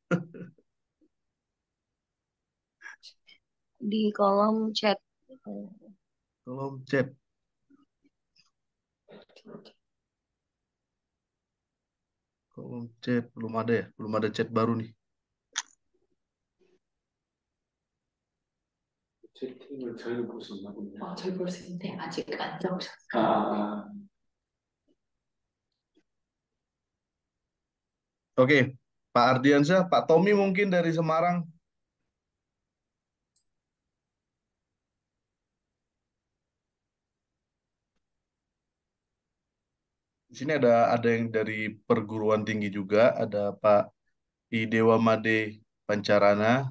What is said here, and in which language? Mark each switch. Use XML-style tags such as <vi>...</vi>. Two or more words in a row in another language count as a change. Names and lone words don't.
<id>Di kolom chat. Kolom chat. Kolom chat belum ada ya? Belum ada chat baru nih.</id> <ko>채팅을 저희는 볼 수 있나 보네요. 저희 볼 수 있는데 아직 안 적으셨어요. 아,</ko> <id>Oke, Pak Ardiansyah, Pak Tommy mungkin dari Semarang. Di sini ada yang dari perguruan tinggi juga, ada Pak Idewa Made Pancarana.</id>